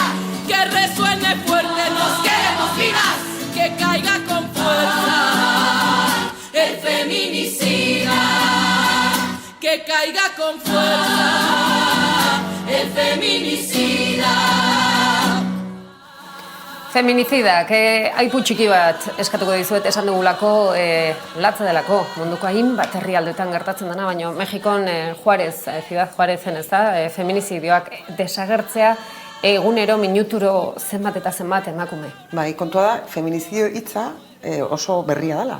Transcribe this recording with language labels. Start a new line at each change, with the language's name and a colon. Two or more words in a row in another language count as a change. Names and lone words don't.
Spanish: Que resuene fuerte, nos queremos vivas, que caiga con fuerza el feminicida, que caiga con fuerza el feminicida. Feminicida,
Basque: aipu txiki bat eskatuko dizuet esan dugulako latza delako munduko hainbat herrialdetan gertatzen dena, baina Mexikon Juarez, Ciudad Juarezen ez da, feminizidioak desagertzea egunero minuturo zenbat eta zenbat emakume. Bai, kontua da, feminizidio hitza oso berria dela.